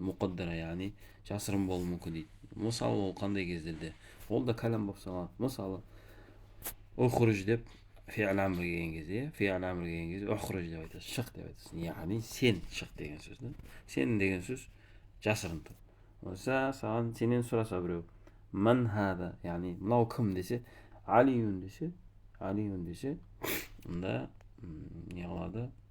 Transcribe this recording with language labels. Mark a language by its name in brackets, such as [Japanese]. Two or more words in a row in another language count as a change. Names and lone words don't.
[Kazakh] Мұқаддара, яғни жасырын болуы мүмкін дейді. Мысалы ол қандай кездерде? Ол да кәлам болып саналады. Мысалы ұхруж деп [Arabic] فعل أمر [Kazakh] келген кезде, ұхруж деп айтасыз, шық деп айтасыз. Яғни сен шық деген сөз. Сен деген сөз жасырын тұр. Болса, саған сенен сұраса біреу, [Arabic] من هذا, [Kazakh] яғни мынау кім десе, алиюн десе, онда не қылады?